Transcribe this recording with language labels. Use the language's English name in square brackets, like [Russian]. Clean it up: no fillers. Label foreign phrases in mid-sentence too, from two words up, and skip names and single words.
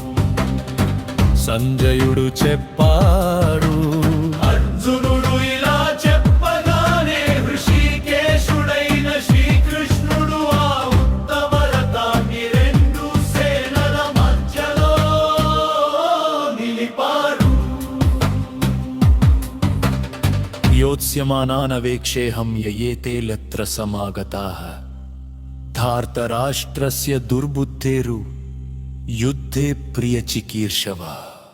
[Telugu] సంజయుడు చెప్పాడు, అర్జునుడు ఇలా చెప్పగానే హృషికేశుడైన శ్రీకృష్ణుడు ఆ ఉత్తమ రథాన్ని రెండు సేనల మధ్యలో నిలిపారు. [Sanskrit] योत्स्यमानानवेक्षेऽहं ययेते यत्र समागताः धार्तराष्ट्रस्य दुर्बुद्धेरु युद्धे प्रियचिकीर्षवः.